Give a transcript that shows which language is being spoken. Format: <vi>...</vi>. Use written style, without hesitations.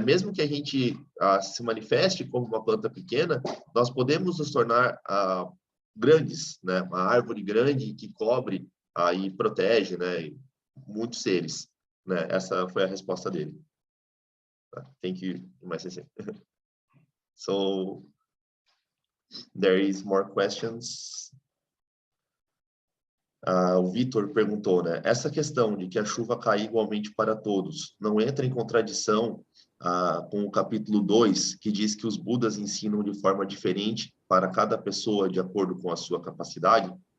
<pt>Mesmo que a gente se manifeste como uma planta pequena, nós podemos nos tornar grandes, né? Uma árvore grande que cobre e protege, né? Muitos seres, né? Essa foi a resposta dele.</pt> <en>Thank you, my sensei. So there is more questions.</en> <pt>O Vitor perguntou, né? Essa questão de que a chuva cai igualmente para todos não entra em contradição com o capítulo 2, que diz que os Budas ensinam de forma diferente para cada pessoa de acordo com a sua capacidade?</pt>